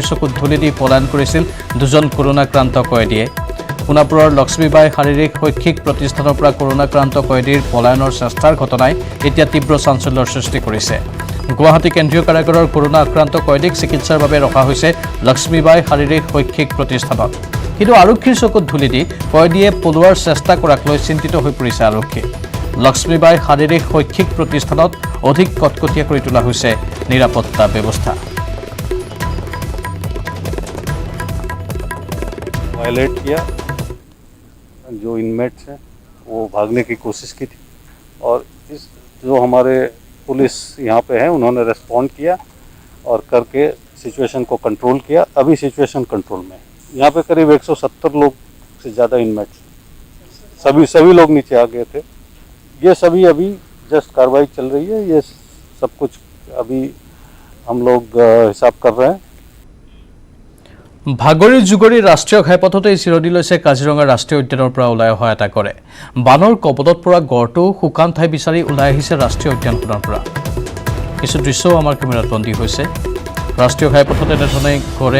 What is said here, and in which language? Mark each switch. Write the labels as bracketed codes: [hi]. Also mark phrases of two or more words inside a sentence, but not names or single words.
[as] চকুত ধূলি দি পলায়ন কৰিছিল দুজন কৰোণাক্ৰান্ত কয়দীয়ে সোণাপুৰৰ লক্ষ্মীবাই শাৰীৰিক শৈক্ষিক প্ৰতিষ্ঠানৰ পৰা কৰোণাক্ৰান্ত কয়দীৰ পলায়নৰ চেষ্টাৰ ঘটনাই এতিয়া তীব্ৰ চাঞ্চল্যৰ সৃষ্টি কৰিছে গুৱাহাটী কেন্দ্ৰীয় কাৰাগাৰৰ কৰোণা আক্ৰান্ত কয়দীক চিকিৎসাৰ বাবে ৰখা হৈছে লক্ষ্মীবাই শাৰীৰিক শৈক্ষিক প্ৰতিষ্ঠানত কিন্তু আৰক্ষীৰ চকুত ধূলি দি কয়দীয়ে পলোৱাৰ চেষ্টা কৰাক লৈ চিন্তিত হৈ পৰিছে আৰক্ষী লক্ষ্মীবাই শাৰীৰিক শৈক্ষিক প্ৰতিষ্ঠানত অধিক কটকটীয়া কৰি তোলা হৈছে নিৰাপত্তা ব্যৱস্থা [hi] वायलेट किया जो इनमेट्स हैं वो भागने की कोशिश की थी और इस जो हमारे पुलिस यहाँ पे हैं उन्होंने रेस्पॉन्ड किया और करके सिचुएशन को कंट्रोल किया अभी सिचुएशन कंट्रोल में है यहाँ पे करीब 170 लोग से ज़्यादा इनमेट्स सभी लोग नीचे आ गए थे ये सभी अभी जस्ट कार्रवाई चल रही है ये सब कुछ अभी हम लोग हिसाब कर रहे हैं [as] ভাগৰি যুগৰি ৰাষ্ট্ৰীয় ঘাইপথতেই চিৰদি লৈছে কাজিৰঙা ৰাষ্ট্ৰীয় উদ্যানৰ পৰা ওলাই অহা এটা কৰে বানৰ কবলত পৰা গড়টো শুকান ঠাই বিচাৰি ওলাই আহিছে ৰাষ্ট্ৰীয় উদ্যানখনৰ পৰা কিছু দৃশ্যও আমাৰ কেমেৰাত বন্দী হৈছে ৰাষ্ট্ৰীয় ঘাইপথত এনেধৰণে গড়ে